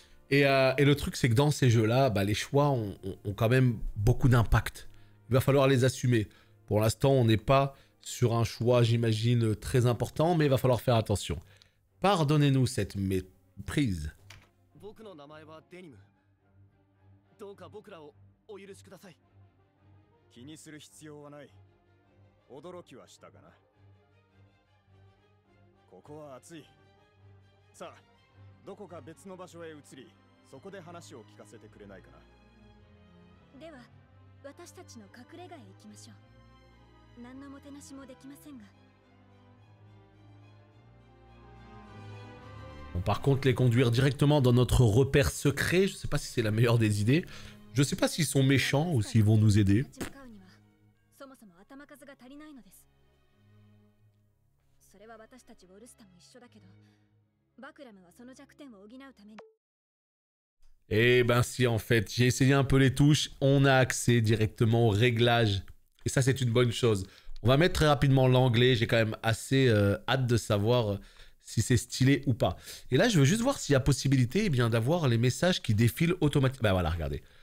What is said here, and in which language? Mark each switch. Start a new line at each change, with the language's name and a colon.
French: Et le truc, c'est que dans ces jeux-là, bah, les choix ont quand même beaucoup d'impact. Il va falloir les assumer. Pour l'instant, on n'est pas sur un choix, j'imagine, très important, mais il va falloir faire attention. Pardonnez-nous cette méprise.
Japanese: 僕の名前はデニム。どうか僕らをお許しください。気にする必要はない。驚きはしたがな。ここは暑い。さあ、どこか別の場所へ移り、そこで話を聞かせてくれないかな。では、私たちの隠れ家へ行きましょう。何のもてなしもできませんが。
French: Bon, par contre, les conduire directement dans notre repère secret, je sais pas si c'est la meilleure des idées. Je sais pas s'ils sont méchants ou s'ils vont nous aider.
Japanese: そもそも頭数が足りないのです。それは私たちウォルスタも一緒だけど、バクラムはその弱点を補うために。
French: Eh ben si, en fait, j'ai essayé un peu les touches, on a accès directement aux réglages. Et ça, c'est une bonne chose. On va mettre très rapidement l'anglais, j'ai quand même assez hâte de savoir si c'est stylé ou pas. Et là, je veux juste voir s'il y a possibilité d'avoir les messages qui défilent automatiquement. Ben voilà, regardez.